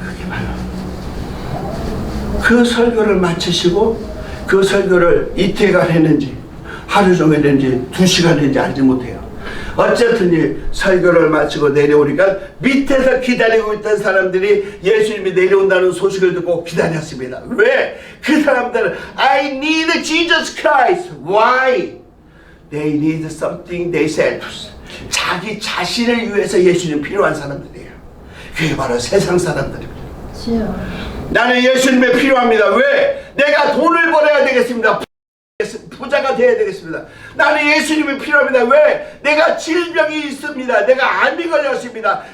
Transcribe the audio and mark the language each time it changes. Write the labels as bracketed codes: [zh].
[ko] 그게 바로 그 설교를 마치시고 그 설교를 이틀간 했는지 하루 종일 했는지 2시간 했는지 알지 못해요. 어쨌든 설교를 마치고 내려오니까 밑에서 기다리고 있던 사람들이 예수님이 내려온다는 소식을 듣고 기다렸습니다. 왜? 그 사람들은 [en] I need Jesus Christ. Why? They need something themselves. [ko] 자기 자신을 위해서 예수님 필요한 사람들이에요. 그게 바로 세상 사람들입니다. 주여. 나는 예수님이 필요합니다. 왜? 내가 돈을 벌어야 되겠습니다. 부자가 되어야 되겠습니다. 나는 예수님이 필요합니다. 왜? 내가 질병이 있습니다. 내가 암이 걸렸습니다.